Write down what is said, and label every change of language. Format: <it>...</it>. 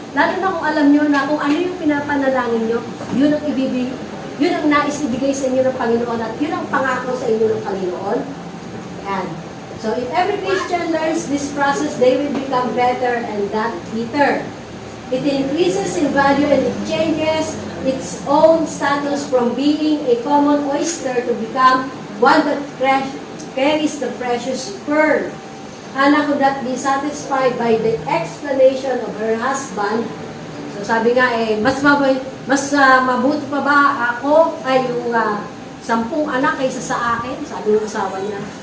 <tl>Lalo na kung alam nyo na kung ano yung pinapanalangin nyo, yun ang nais ibigay sa inyo ng Panginoon at yun ang pangako sa inyo ng Panginoon. Yan.</tl> <en>So, if every Christian learns this process, they will become better and not bitter. It increases in value and it changes its own status from being a common oyster to become one that carries the precious pearl. Hannah could not be satisfied by the explanation of her husband.</en> <tl>So sabi nga mas mabuti pa ba ako ay yung 10 anak kaysa sa akin? Sabi ng asawa niya.</tl>